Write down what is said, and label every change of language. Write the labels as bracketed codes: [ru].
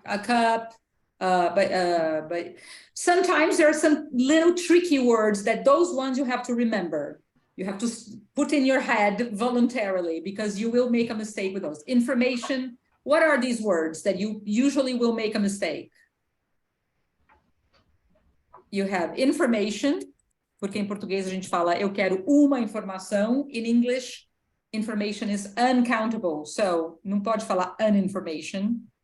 [en] A cup, but sometimes there are some little tricky words that those ones you have to remember. You have to put in your head voluntarily because you will make a mistake with those. Information, What are these words that you usually will make a mistake? You have information, [pt] porque em português a gente fala eu quero uma informação. [en] In English, information is uncountable. [pt] So, não pode falar uninformation.